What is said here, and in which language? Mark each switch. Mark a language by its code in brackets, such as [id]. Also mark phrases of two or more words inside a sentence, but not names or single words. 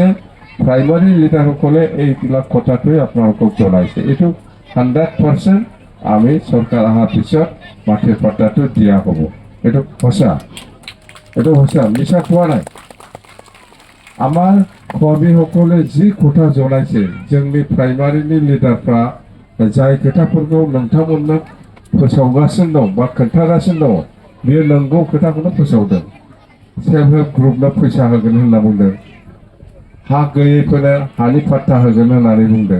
[as] প্ৰাইমাৰী লিডাৰসকলে এইবিলাক কথাটোৱে আপোনালোকক জনাইছে। এইটো 100% আমি চৰকাৰ অহাৰ পিছত মাটিৰ পাট্টাটো দিয়া হ'ব, এইটো সঁচা, এইটো সঁচা, মিছা কোৱা নাই। আমাৰ কৰ্মীসকলে যি কথা জনাইছে [brx] जोंनि प्राइमारिनि लिडारफ्रा जाय खोथाफोरखौ नोंथांमोननो फोसावगासिनो दं बा खोन्थागासिनो दं बेयो नंगौ खोथाखौनो फोसावदों। [en] self help [brx] ग्रुपनो फैसा होगोन होनना बुंदों, हा गैयैफोरनो हानि पाट्टा होगोन होननानै बुंदों।